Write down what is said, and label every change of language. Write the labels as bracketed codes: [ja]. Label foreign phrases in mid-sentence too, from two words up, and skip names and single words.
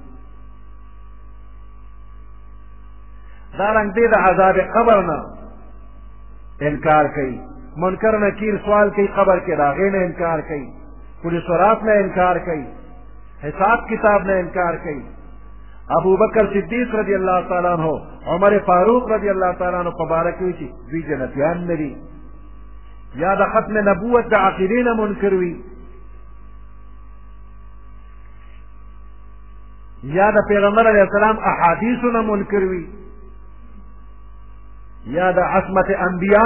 [ps] دارنګ دی د عذاب قبر نه انکار کوي منکر نکیر سوال کوي قبر کې د هغې نه انکار کوي پولیس رات نه انکار کوي حساب کتاب نه انکار کوي ابو بکر صدیق [ar] رضی اللہ تعالیٰ عنہ [ps] عمر فاروق [ar] رضی اللہ تعالیٰ عنہ [ps] په باره کې وي چې دوی جنتیان نه دي یا د ختم نبوت د عقیدې نه منکر وي یا د پیغمبر [ar] علیه السلام [ps] احادیثو نه منکر وي یا د عصمت انبیا